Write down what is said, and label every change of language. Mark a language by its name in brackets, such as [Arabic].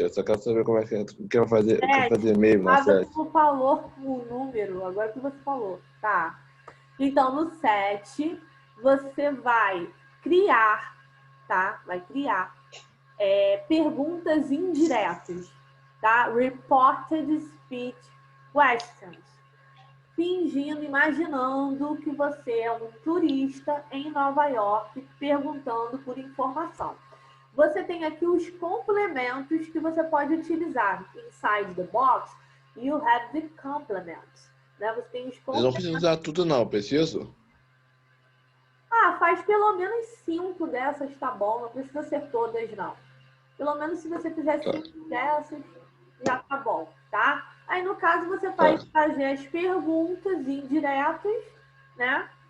[Portuguese] Eu só quero saber como é que eu quero fazer mesmo na 7. Você falou o número, agora que você falou. Tá. Então, no 7, você vai criar, tá? Vai criar perguntas indiretas, tá? [English] Reported speech questions. [Portuguese] Fingindo, imaginando que você é um turista em Nova York perguntando por informação. Você tem aqui os complementos que você pode utilizar. [English] Inside the box, you have the complements. [Portuguese] Né? Você tem os complementos. Eu não preciso usar tudo, não. Preciso? Ah, faz pelo menos 5 dessas, tá bom. Não precisa ser todas, não. Pelo menos se você fizer 5 dessas, já tá bom, tá? Aí, no caso, você vai fazer as perguntas indiretas, né?